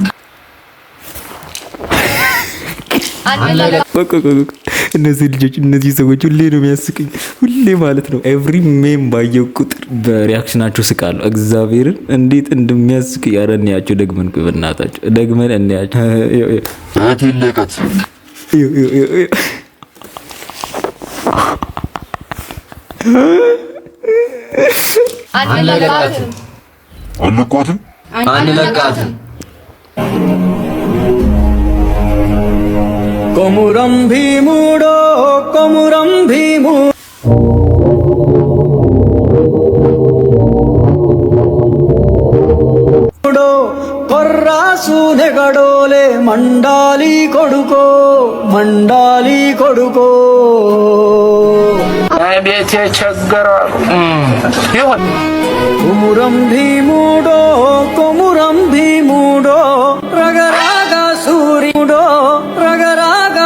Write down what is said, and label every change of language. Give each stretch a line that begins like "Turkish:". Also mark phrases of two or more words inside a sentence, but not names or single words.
Amharic: እነዚህ ልጆች እነዚህ ሰዎች ሁሌ ነው የሚያስቁኝ። ሁሌ ማለት ነው
English: every meme
Amharic: ባየው ቁጥር በሪያክሽናቸው ስቃለሁ። እግዚአብሔርን እንዴት እንደሚያስቅ ያረንያቸው ደግመን በእናታቸው ደግመን እንያቸው። አትለቀት
Telugu: አንለቃትም కొమురం భీముడో కొమురం భీముడో కొర్రాసు నెగడోలే మండాలి కొడుకో
Amharic: ቤት የቸገረው
Telugu: కొమురం భీముడో రగరాగా సూర్యుడో రగరాగా